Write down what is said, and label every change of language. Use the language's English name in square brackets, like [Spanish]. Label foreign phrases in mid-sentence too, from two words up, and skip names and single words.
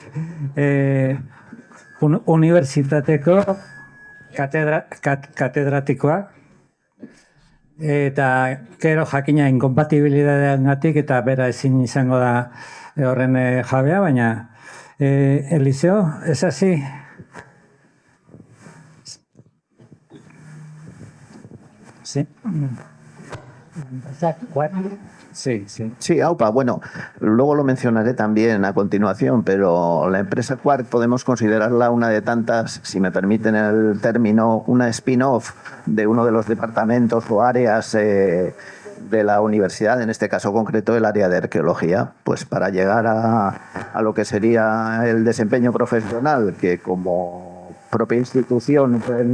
[Basque] Unibertsitateko katedratikoa, eta gero jakina inkompatibilidadeagatik eta bera ezin izango da horren jabea, baina Eliseo, ez hasi? [Spanish] Sí. Sí, sí. Sí, AUPA, bueno, luego lo mencionaré también a continuación, pero la empresa Quark podemos considerarla una de tantas, si me permiten el término, una spin-off de uno de los departamentos o áreas de la universidad, en este caso concreto el área de arqueología, pues para llegar a lo que sería el desempeño profesional que como propia institución